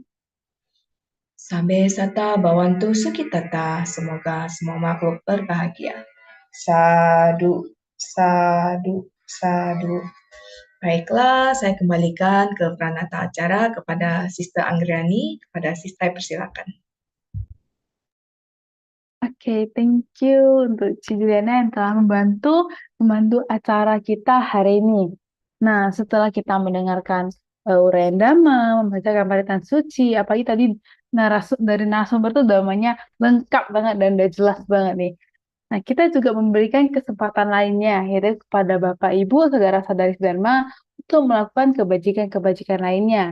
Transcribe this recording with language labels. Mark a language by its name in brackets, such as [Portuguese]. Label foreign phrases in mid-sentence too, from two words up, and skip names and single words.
[Pali] Sabe sata bawantu sukitata. [Indonesian] Semoga semua makhluk berbahagia. [Pali] Sadu, sadu, sadu. [Indonesian] Baiklah, saya kembalikan ke peranata acara kepada Sister Anggrani. Kepada Sister persilakan. Oke, [English] thank you [Indonesian] untuk Ci Juliana yang telah membantu acara kita hari ini. Nah, setelah kita mendengarkan uraian Dhamma, membacakan paritan suci, apalagi tadi dari narasumber itu Dhammanya lengkap banget dan udah jelas banget nih. Nah, kita juga memberikan kesempatan lainnya, yaitu kepada Bapak Ibu saudara-saudari Dharma untuk melakukan kebajikan-kebajikan lainnya.